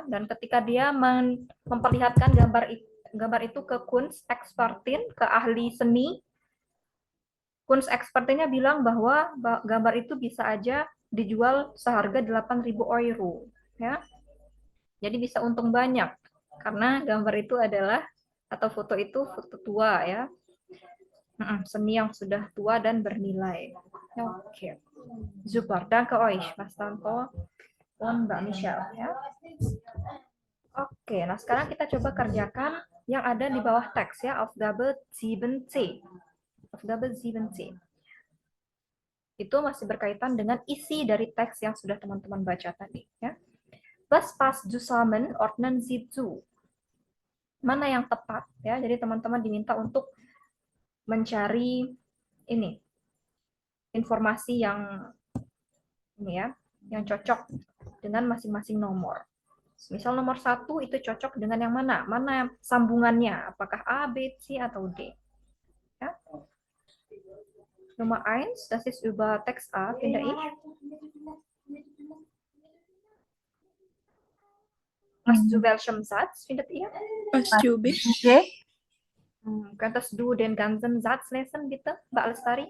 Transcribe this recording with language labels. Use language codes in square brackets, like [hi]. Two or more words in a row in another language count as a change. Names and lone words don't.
[id] Dan ketika dia memperlihatkan gambar itu ke Kunstexpertin, ke ahli seni, Kunstexpertinnya bilang bahwa gambar itu bisa aja dijual seharga 8.000 euro ya. Jadi bisa untung banyak karena gambar itu adalah atau foto itu foto tua ya. Seni yang sudah tua dan bernilai. Oke. [de] Super, danke euch, [id] Mas Tanto dan Mbak Michelle ya. Oke, nah sekarang kita coba kerjakan yang ada di bawah teks ya, [de] Aufgabe 7c. Aufgabe 7c. [id] Itu masih berkaitan dengan isi dari teks yang sudah teman-teman baca tadi. Ya. [de] Was passt zusammen, ordnen Sie zu. [id] Mana yang tepat? Ya, jadi teman-teman diminta untuk mencari ini informasi yang ini ya, yang cocok dengan masing-masing nomor. Misal nomor 1 itu cocok dengan yang mana? Mana sambungannya? Apakah A, B, C, atau D? [de] Ja? Nummer 1, das ist über Text A, finde ich. Was zu welchem Satz findet ihr? Pas Jube. J. Könntest du den ganzen Satz lesen, bitte, Mbak Lestari?